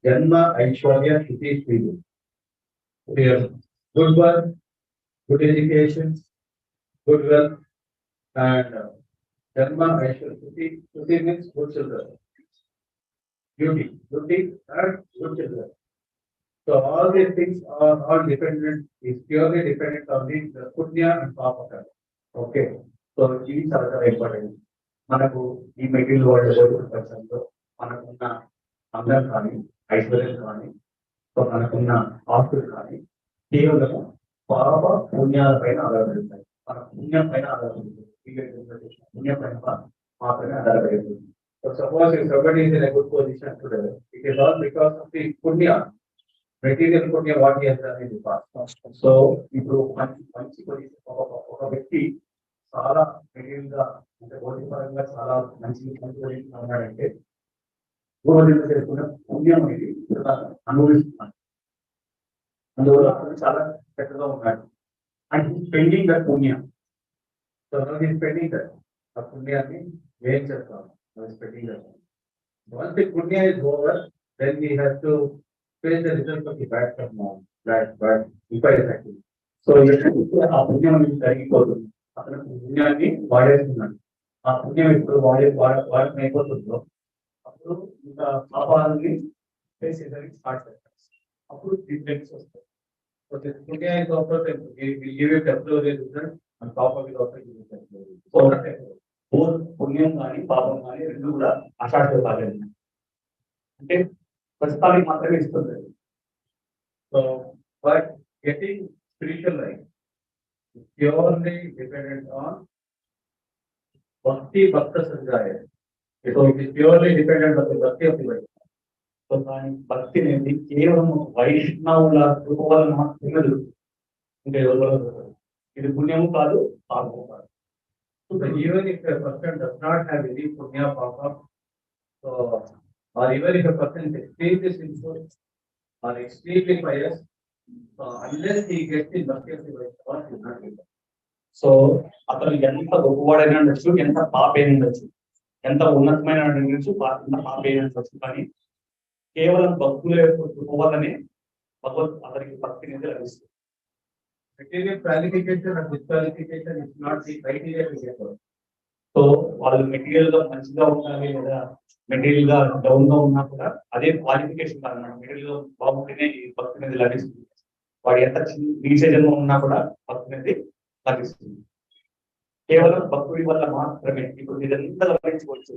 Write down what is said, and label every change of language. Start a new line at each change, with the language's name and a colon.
English: Janma, Aishwarya, Shuti, Sridu. Good work, good education, good wealth, and Janma, Aishwarya, Shuti means good children. Beauty, and good children. So all these things are all dependent, is purely dependent on the punya and papa. Okay, so it is also important.
Telugu: మనకు ఈ material world ప్రపంచంలో మనకున్న అందం కానీ, ఐశ్వర్యం కానీ, so మనకున్న ఆస్తులు కానీ కేవలం పాప పుణ్యాల పైన ఆధారపడుతాయి. మన పుణ్యం పైన ఆధారపడుతుంది, పుణ్యం పైన మాత్రమే ఆధారపడుతుంది.
English: So suppose if somebody is in a good position today, it is all because of the punya, material punya what he has done in the past.
Telugu: So ఇప్పుడు మంచి పొజిషన్ ఒక వ్యక్తి చాలా మెటీరియల్ గా అంటే చాలా మంచి ఉన్నాడంటే పూర్వజన్మ చేసుకున్న పుణ్యం అనేది అనుభవిస్తున్నాడు. అందువల్ల అతను చాలా చక్కగా ఉన్నాడు.
English: and spending that
Telugu: పుణ్యం.
English: so spending that
Telugu: ఆ పుణ్యాన్ని ఏం చేస్తాం spending that.
English: Once the punya is over, then we have to face the result of the bad karma, bad effects actually.
Telugu: So ఆ పుణ్యం అనేది జరిగిపోతుంది. అతను పుణ్యాన్ని వాడేస్తున్నాడు. ఆ పుణ్యం ఇప్పుడు వాడకం అయిపోతుందో అప్పుడు ఇంకా పాపాలని ఫేస్ చేయడానికి స్టార్ట్ చేస్తారు. అప్పుడు డిఫరెన్స్ వస్తాయి.
English: So this punya is also we give a temporary result and papa will also give a temporary result.
Telugu: So పుణ్యం కానీ పాపం కానీ రెండు కూడా అశాశ్వతాలు అంటే ప్రస్తుతానికి మాత్రమే ఇస్తుంది.
English: So but getting spiritual life purely dependent on bhakti భక్త సంజాయ. So it is purely dependent on the bhakti of the Vaishnava.
Telugu: సో దాని భక్తి అనేది కేవలం వైష్ణవుల కృప వల్ల మాత్రమే దొరుకుతుంది. ఇంకా ఎవరు ఇది పుణ్యము కాదు పాపము కాదు.
English: So even if a person does not have any punya papa, so or even if a person is extremely sinful or extremely pious, unless he gets the mercy of the Vaishnava, he will not get it.
Telugu: So అతను ఎంత గొప్పవాడైనా ఉండొచ్చు, ఎంత పాపైన ఉండొచ్చు, ఎంత ఉన్నతమైన ఉండొచ్చు, ఎంత పాపైన ఉండొచ్చు, కానీ కేవలం భక్తుల యొక్క కృప వల్లనే భగవత్ అతనికి భక్తి అనేది లభిస్తుంది.
English: Material qualification or disqualification is not the criteria to get out.
Telugu: So వాళ్ళు మెటీరియల్ గా మంచిగా ఉండాలి లేదా మెటీరియల్ గా డౌన్ గా ఉన్నా కూడా అదే క్వాలిఫికేషన్ కాదన్నమాట. మెటీరియల్ గా బాగుంటేనే ఈ భక్తి అనేది లభిస్తుంది. వాడు ఎంత నీచ జన్మ ఉన్నా కూడా భక్తి అనేది లభిస్తుంది. కేవలం భక్తుడి వల్ల మాత్రమే. ఇప్పుడు ఇదంతా గమనించుకోవచ్చు.